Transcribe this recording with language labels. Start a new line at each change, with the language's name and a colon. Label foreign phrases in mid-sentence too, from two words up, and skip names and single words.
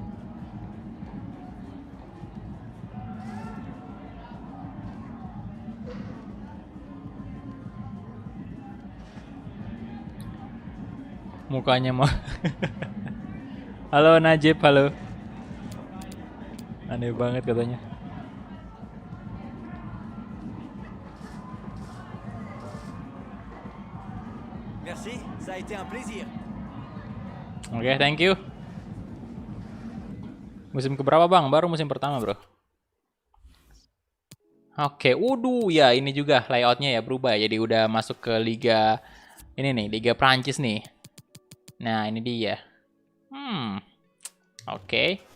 Indonesian: Mukanya mah. Halo Najib, halo. Aneh banget katanya.
French: Merci, ça a été un plaisir.
English: Oke, thank you.
Indonesian: Musim keberapa, Bang? Baru musim pertama, Bro. Oke, ya ini juga layoutnya ya berubah. Jadi udah masuk ke Liga ini nih, Liga Prancis nih. Nah, ini dia. Oke.